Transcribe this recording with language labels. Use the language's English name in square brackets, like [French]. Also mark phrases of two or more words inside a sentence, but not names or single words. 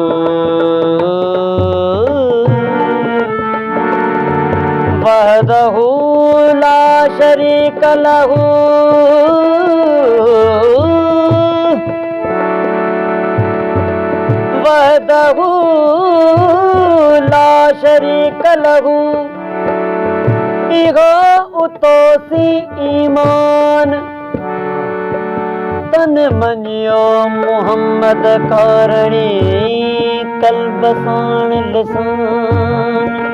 [Arabic] وحده لا شريك له، وحده لا شريك له. [Sindhi] इहो उतोसी ईमान तन मञियो मुहम्मद कारणी, कल्ब साण लिसान।